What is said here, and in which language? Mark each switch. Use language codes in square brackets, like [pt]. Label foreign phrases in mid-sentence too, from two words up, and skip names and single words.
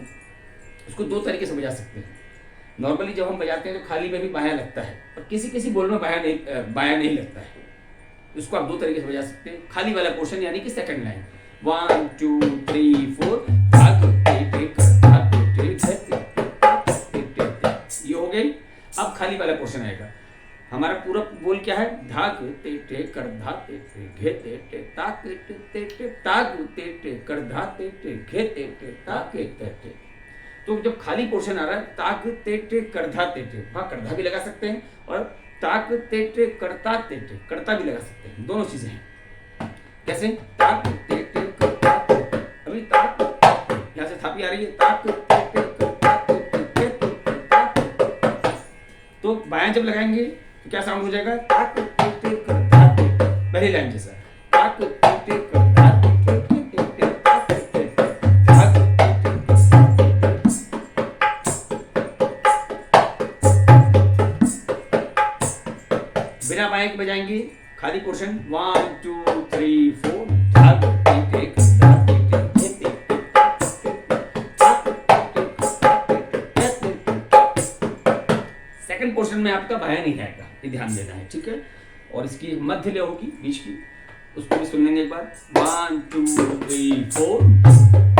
[hi] उसको दो तरीके से बजा सकते हैं। नॉर्मली जब हम बजाते हैं तो खाली में भी बायां लगता है, और किसी बोल में बायां नहीं लगता है। इसको आप दो तरीके से बजा सकते हैं। खाली वाला पोर्शन यानी कि [en] second line [hi] 1 2 3 4 धाग ते ते करधा ते ते घे ते, ये हो गई। अब खाली वाला पोर्शन आएगा। हमारा पूरा बोल क्या है? धाग ते ते करधा ते ते घे ते ते ताक ते ते ते ताग ते ते करधा ते ते घे ते ते ताक ते ते। तो जब खाली पोर्शन आ रहा है, ताक ते ते करधा ते ते, वहां करधा भी लगा सकते हैं और ताक ते ते करता ते ते, करता भी लगा सकते हैं। दोनों चीजें हैं। कैसे? ताक ते ते करता ते ते, अभी ताक यहां से थापी आ रही है, ताक ते ते करता ते ते, तो बायां जब लगाएंगे तो क्या साउंड हो जाएगा? ताक ते ते करता ते, पहली लाइन जैसा। ताक ते ते करता ते ते ते ताक ते धाग ते ते। बिना बाएं के बजाएंगे खाली पोर्शन 1 2 3 4 धाग ते ते करता ते ते ते ते। [en] second portion [hi] में आपका बायां नहीं आएगा, ये ध्यान देना है, ठीक है। और इसकी मध्य लय होगी बीच की, उसको भी सुन लेंगे एक बार। 1 2 3 4।